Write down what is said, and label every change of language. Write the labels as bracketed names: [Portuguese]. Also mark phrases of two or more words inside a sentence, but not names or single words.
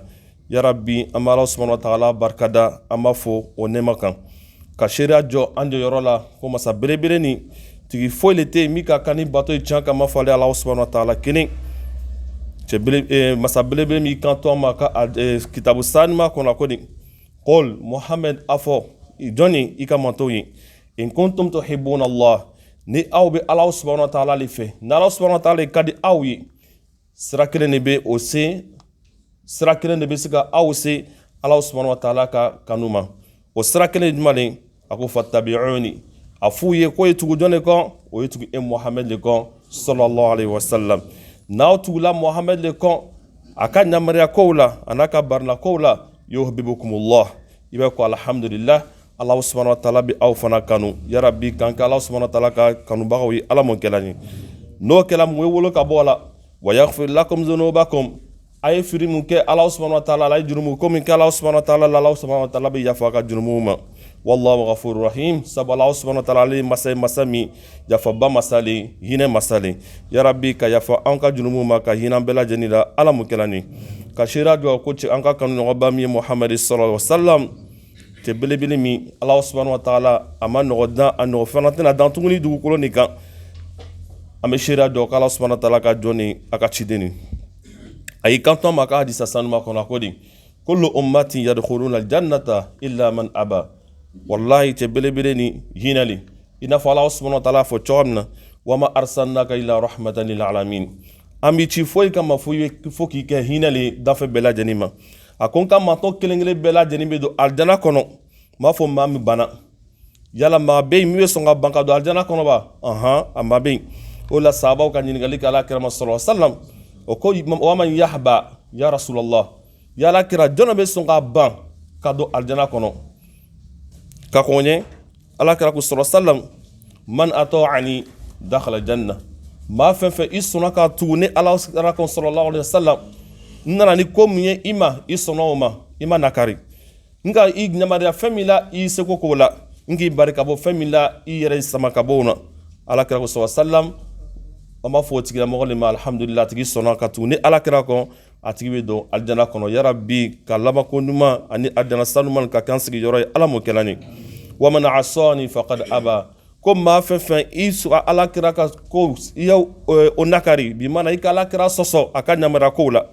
[Bambara] yarabi an bɛ [Arabic] الله سبحانه وتعالى [Bambara] barikada an b'a fɔ o nɛɛma kan ka seereya jɔ an jɔyɔrɔ la ko masa belebele ni tigi foyi le tɛ yen min ka kan ni bato ye tiɲɛ kan ma fɔ ale [Arabic] الله سبحانه وتعالى [Bambara] kelen. masa belebele min kan to an ma ka kitabu sanima kɔnɔ ko ni qul Muhammad afɔ jɔnni i ka mantow ye: [Arabic] إن كنتم تحبون الله, [Bambara] ni aw bɛ [Arabic] الله سبحانه وتعالى [Bambara] le fɛ, ni [Arabic] الله سبحانه وتعالى [Bambara] ka di aw ye, sira kelen de bɛ o se, sira kelen de bɛ se ka aw se [Arabic] الله سبحانه وتعالى [Bambara] ka kanu ma. o sira kelen jumɛn le? a ko fattabi'uni, a f'u ye ko ye tugu jɔn de kɔ? o ye tugu e Muhammad le kɔ [Arabic] صلى الله عليه وسلم. [Bambara] n'aw tugula Muhammad le kɔ a ka ɲamariya kow la a n'a ka barina kow la, yuhibbukumullah, i bɛ ko [Arabic] الحمد لله, الله سبحانه وتعالى [Bambara] bi aw fana kanu. yarabi k'an kɛ [Arabic] الله سبحانه وتعالى [Bambara] ka kanubagaw ye ala mo kɛla ye. n'o kɛla mun ye wolo ka bɔ a la, [Arabic] ويغفر لكم ذنوبكم, [Bambara] a ye firi mun kɛ [Arabic] الله سبحانه وتعالى, [Bambara] a ye jurumu ko min kɛ [Arabic] الله سبحانه وتعالى [Bambara] la, [Arabic] الله سبحانه وتعالى [Bambara] bɛ yafa a ka jurumuw ma. [Arabic] والله غفور رحيم, [Bambara] sabu [Arabic] الله سبحانه وتعالى [Bambara] ale masa ye masa min yafaba masa le, hinɛ masa le. yarabi ka yafa an ka jurumuw ma, ka hinɛ an bɛɛ lajɛlen la ala mo kɛla ye. ka seereya jɔ ko cɛ an ka kanu ɲɔgɔnba min ye muhamadi [Arabic] صلى الله عليه وسلم. [Bambara] cɛ belebele min [Arabic] الله سبحانه وتعالى [Bambara] a ma nɔgɔ dan, a nɔgɔ fana tɛna dan tuguni dugukolo nin kan. an bɛ seereya jɔ ko [Arabic] الله سبحانه وتعالى [Bambara] ka jɔn ni a ka ciden nin a y'i kanto ma ka hadisa sanuma kɔnɔ ko di: [Arabic] كل أمتي يدخلون الجنة إلا من أبى. [Bambara] wallahi cɛ belebele ni hinɛli i n'a fɔ [Arabic] الله سبحانه وتعالى [Bambara] fɔ cogo min na [Arabic] وما أرسلناك إلا رحمة للعالمين. [Bambara] An b'i ci foyi kama fo k'i kɛ hinɛ le dafe bɛɛ lajɛlen ma. A ko n ka matɔ kelen kelen bɛɛ lajɛlen bɛ don alijana kɔnɔ. N b'a fɔ maa min banna. Yala maa bɛ yen min bɛ sɔn ka ban ka don alijana kɔnɔ ba? A maa bɛ yen. O la sahabaw ka ɲininkali kɛ Alakira ma [Arabic] صلى الله عليه وسلم. O ko ومن يأبى يا رسول الله. [Bambara] Yala kira jɔn bɛ sɔn ka ban ka don alijana kɔnɔ? [Arabic] Ka kɔn ɲɛ Alakira ko صلى الله عليه وسلم من أطاعني دخل الجنة. [Bambara] Maa fɛn fɛn i sɔnna ka tugu ni Alakira ko [Arabic] صلى الله عليه وسلم [Bambara] n nana ni ko min ye i ma i sɔnna o ma i ma nakari. Nka i ɲamariya fɛn min la i seko k'o la n k'i bari ka bɔ fɛn min la i yɛrɛ sama ka bɔ o na. Alakira ko [Arabic] صلى الله عليه وسلم [Bambara] an b'a fɔ o tigilamɔgɔ de ma [Arabic] الحمد لله [Bambara] a tigi sɔnna ka tugu ni Alakira kɔ a tigi bɛ don alijana kɔnɔ. [Arabic] يا رب [Bambara] ka labanko ɲuman ani alijana sanuman ka k'an sigiyɔrɔ ye Ala m'o kɛla ni. [Arabic] ومن عصاني فقد أبى. [Bambara] Ko maa fɛn fɛn i sɔrɔ Alakira ka ko i ye o nakari bi mana i ka Alakira sɔsɔ a ka ɲamariya kow la.